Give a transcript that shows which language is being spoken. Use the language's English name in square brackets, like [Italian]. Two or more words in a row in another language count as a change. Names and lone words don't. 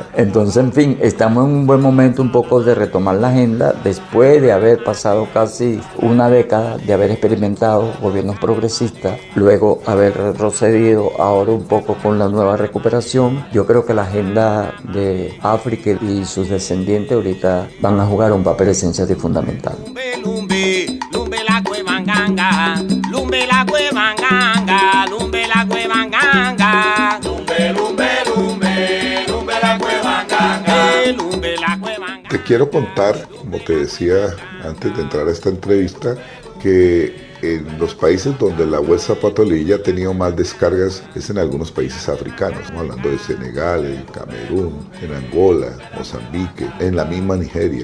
[Spanish] Entonces, en fin, estamos en un buen momento un poco de retomar la agenda después de haber pasado casi una década de haber experimentado gobiernos progresistas, luego haber retrocedido ahora un poco con la nueva recuperación. Yo creo que la agenda de África y sus descendientes ahorita van a jugar un papel esencial y fundamental. Lumbe, lumbe la cuevanganga, lumbe la cuevanganga, lumbe la cuevanganga, lumbe, lumbe, lumbe, lumbe la cuevanganga, lumbe la cuevanganga. Te quiero contar, como te decía antes de entrar a esta entrevista, que en los países donde la web Zapato Lilla ha tenido más descargas es en algunos países africanos. Estamos hablando de Senegal, en Camerún, en Angola, Mozambique, en la misma Nigeria.